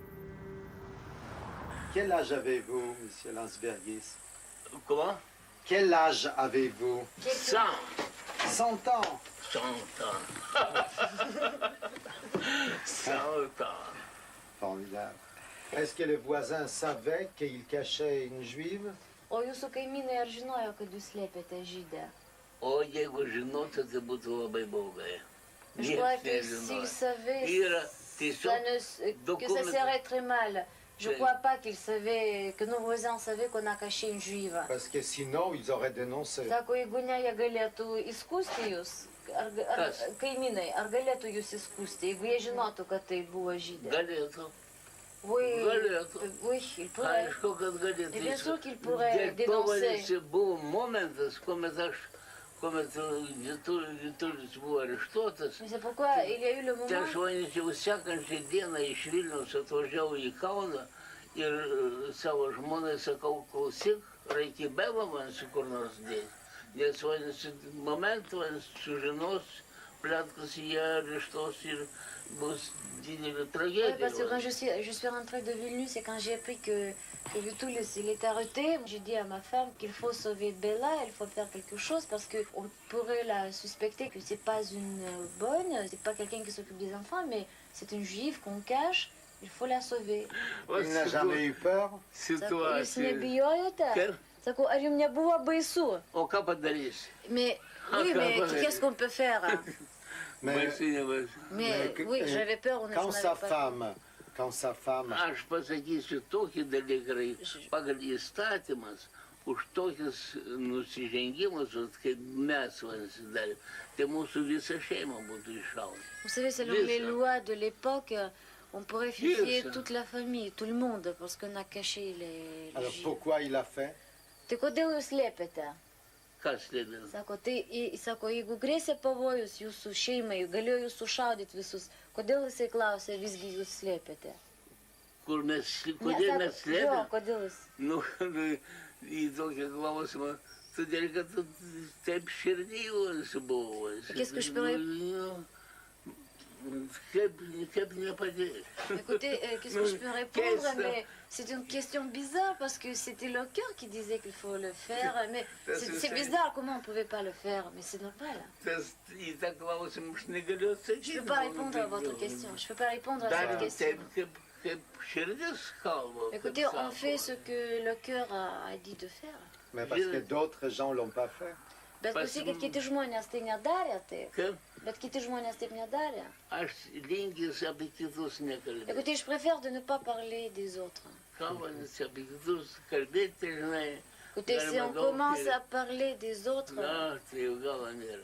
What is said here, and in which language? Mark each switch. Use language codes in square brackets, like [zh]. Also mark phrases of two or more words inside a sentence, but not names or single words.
[fr] Quel âge avez-vous, monsieur Landsbergis? Comment? Quel âge avez-vous? 100. 100 ans. 100 ans. 100 ans. Formidable. Est-ce que les voisins savaient qu'il cachait une juive? [lt] O jūsų kaimynai ar žinojo, kad jūs slėpėte žydę? O jeigu žinotų, tai būtų labai blogai. [fr] Je crois que s'ils savaient, que ça serait très mal. Je ne crois pas qu'ils savaient, que nos voisins savaient qu'on a caché une juive. Parce que sinon, ils auraient dénoncé. [lt] Sako, jeigu ne, jie galėtų įskųsti jūs, kaimynai, ar galėtų jūs įskųsti, jeigu jie žinotų, kad tai buvo žydė? Galėtų. [fr] Oui, il pourrait. [lt] Aišku, kad galėtų. [fr] Et bien sûr qu'il pourrait dénoncer. [lt] Buvo momentas, kuomet Vytulis buvo areštuotas. [fr] Mais c'est pourquoi il y a eu le moment. [lt] Tai aš manyčiau, sekančią dieną iš Vilniaus atvažiavau į Kauną ir savo žmonai sakau, klausyk, reikia bevą man su kur nors dėti. Nes vadinasi, momentu sužinos, plėtkas jie areštuos ir bus didelė tragédie. [fr] Oui, parce que quand je suis rentrée de Vilnius et quand j'ai appris que Vytulis il est arrêté, j'ai dit à ma femme qu'il faut sauver Bella, il faut faire quelque chose parce qu'on pourrait la suspecter que c'est pas une bonne, c'est pas quelqu'un qui s'occupe des enfants, mais c'est une juive qu'on cache, il faut la sauver. Il n'a jamais eu peur? [lt] Jūs nebijojote? Sakau, ar jums nebuvo baisu? O ką padarysi? [fr] Mais oui, mais qu'est-ce qu'on peut faire? Mais oui, j'avais peur, on ne savait pas. Quand sa femme... [lt] Aš pasakysiu tokį dalyką, pagal įstatymas, už tokius nusižengimus, kaip mes darėm, tai mūsų visa šeima būtų iššaudyta. [fr] Vous savez, selon les lois de l'époque, on pourrait fier toute la famille, tout le monde, parce qu'on a caché les Alors juifs. pourquoi il a fait? [lt] Tai kodėl jūs slėpėte? Kas slėpė? Sako, jeigu grėsė pavojus jūsų šeimai, galėjo jūs sušaudyti visus, kodėl jisai klausė, visgi jūs slėpėte? Kodėl mes slėpėme? Jo, kodėl jūs? Nu, į tokį klausimą, todėl kad taip širdėjus buvo. [fr] Qu'est-ce que je peux [lt] Kaip nepadėti? [fr] Écoutez, qu'est-ce que je peux répondre? Mais c'est une question bizarre parce que c'était le cœur qui disait qu'il faut le faire. Mais c'est bizarre, comment on ne pouvait pas le faire? Mais c'est normal. [lt] Į tą klausimą aš negaliu atsakyti. [fr] Je ne peux pas répondre à votre question. Je ne peux pas répondre à cette question. Écoutez, on fait ce que le cœur a dit de faire. Mais parce que d'autres gens ne l'ont pas fait. [lt] Bet klausykit, kiti žmonės tai nedarė taip. Bet kiti žmonės taip nedarė. Aš linkęs apie kitus nekalbėti. [fr] Écoutez, je préfère de ne pas parler des autres. [lt] Kalbant apie kitus kalbėti, žinai. [fr] Écoutez, si on commence à parler des autres, [lt] Na, tai jau gal nėra.